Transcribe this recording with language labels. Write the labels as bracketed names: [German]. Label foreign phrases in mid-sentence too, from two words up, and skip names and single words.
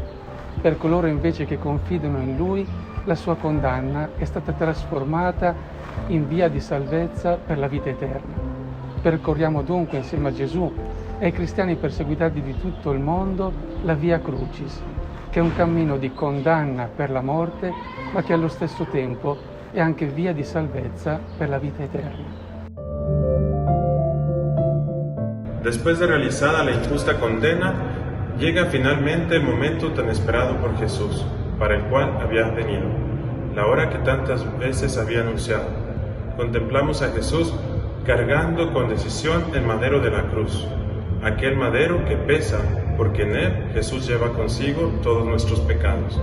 [Italian] Per coloro invece che confidano in Lui, la sua condanna è stata trasformata in via di salvezza per la vita eterna. Percorriamo dunque insieme a Gesù e ai cristiani perseguitati di tutto il mondo la Via Crucis, che è un cammino di condanna per la morte, ma che allo stesso tempo è anche via di salvezza per la vita eterna. [Spanish] Después de realizada la injusta condena, llega finalmente el momento tan esperado por Jesús, para el cual había venido, la hora que tantas veces había anunciado. Contemplamos a Jesús cargando con decisión el madero de la cruz, aquel madero que pesa, porque en él Jesús lleva consigo todos nuestros pecados.